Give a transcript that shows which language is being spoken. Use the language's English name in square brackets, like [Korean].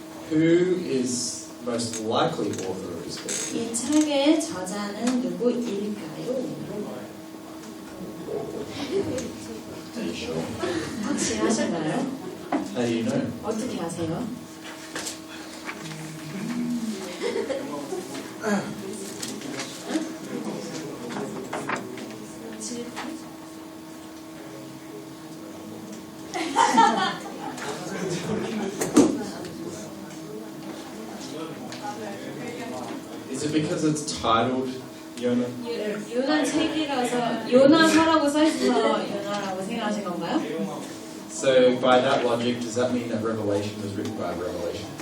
[English] Who is most likely author of this book? [Korean] 이 책의 저자는 누구일까요? [English] Are you sure? [Korean] 확실하신가요? [English] How do you know? [Korean] 어떻게 아세요? [English] Is it because it's titled Yonah? [Korean] 요나 책이라서 요나서라고 써있어서 요나라고 생각하신 건가요? [English] So, by that logic, does that mean that Revelation was written by Revelation?